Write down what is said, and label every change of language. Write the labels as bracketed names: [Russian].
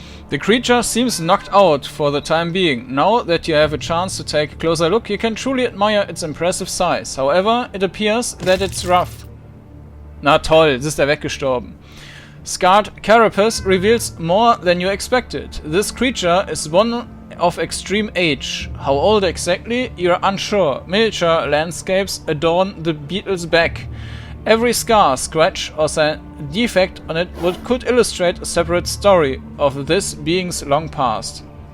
[English] The creature seems knocked out for the time being. Now that you have a chance to take a closer look, you can truly admire its impressive size. However, it appears that it's rough. [German] Na toll, jetzt ist er weggestorben. [English] Scarred carapace reveals more than you expected. This creature is one of extreme age. How old exactly? You're unsure. Miniature landscapes adorn the beetle's back. Every scar, scratch, or defect on it could illustrate a separate story of this being's long past.